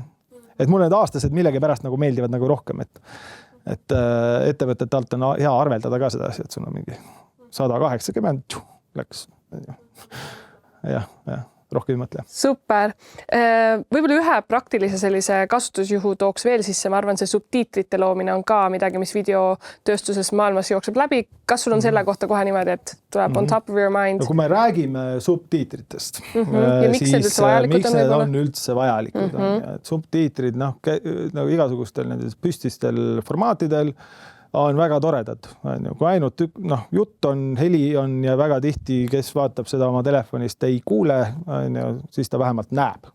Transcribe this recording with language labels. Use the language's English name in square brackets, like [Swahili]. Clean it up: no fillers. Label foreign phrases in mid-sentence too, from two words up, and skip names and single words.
[Estonian] Et mul need aastased millegi pärast nagu meeldivad nagu rohkem, et ettevõtete alt on hea arveldada ka seda asja, et sul on mingi 180 läks. Jah. Rohkem ei mõtle. Super. Võib-olla ühe praktilise sellise kasutusjuhu tooks veel sisse. Ma arvan, see subtiitrite loomine on ka midagi, mis videotööstuses maailmas jookseb läbi. Kas sul on selle kohta kohe niimoodi, et tuleb [English] on top of your mind? [Estonian] No, kui me räägime subtiitritest, ja miks need üldse vajalikud miks need on üldse vajalikud? Subtiitrid, igasugustel nendes püstistel formaatidel on väga toredad. Kui ainult jutt on, heli on ja väga tihti, kes vaatab seda oma telefonist, ei kuule, siis ta vähemalt näeb.